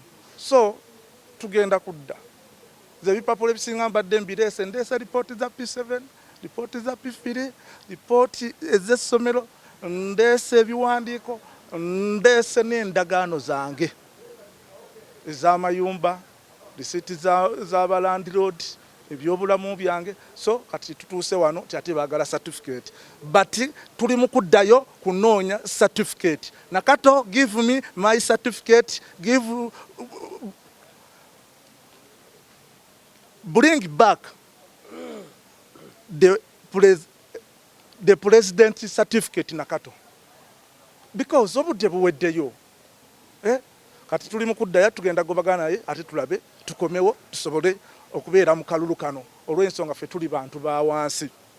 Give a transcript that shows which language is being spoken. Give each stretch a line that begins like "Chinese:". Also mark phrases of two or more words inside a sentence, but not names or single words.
Ganda: So tugenda kudda ze bipapula ebisinga mbadde mbireese ndeese ripooti za P7, ripooti za P3, ripooti ez'essomero, ndeese ebiwandiiko, ndeese n'endagaano zange ez'amayumba, risiiti z'abalandiroodi, ebyobulamu byange. So kati tutuuse wano ate baagala certificate, but tuli mu kuddayo kunoonya certificate. Nakato,
English: give me my certificate, bring back the president certificate Nakato, because obudde buweddeyo.
Ganda: Kati tuli mu kuddayo tugenda gobagana naye ate tulabe tukomewo tusobole okubeera mu kalulu kano olw'ensonga ffe tuli bantu ba wansi.